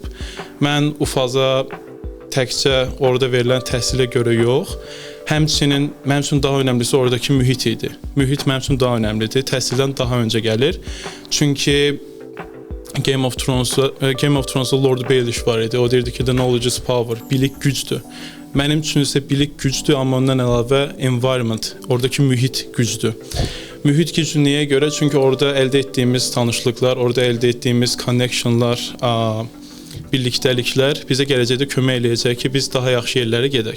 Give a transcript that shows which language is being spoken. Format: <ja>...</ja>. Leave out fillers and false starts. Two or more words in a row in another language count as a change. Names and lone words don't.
<az>Mən UFAZ-a təkcə orada verilən təhsilə görə yox, həmçinin mənim üçün daha önəmlisi oradakı mühit idi. Mühit mənim üçün daha önəmlidir, təhsildən daha öncə gəlir. Çünki Game of Thrones-da Lord Baelish var idi. O deyirdi ki,</az> <en>the knowledge is power,</en> <az>bilik gücdür. Mənim üçün isə bilik gücdür, amma ondan əlavə environment, oradakı mühit gücdür. Mühit gücü niyə görə? Çünki orada əldə etdiyimiz tanışlıqlar, orada əldə etdiyimiz connectionlar, birlikdəliklər bizə gələcəkdə kömək eləyəcək ki, biz daha yaxşı yerlərə gedək.</az>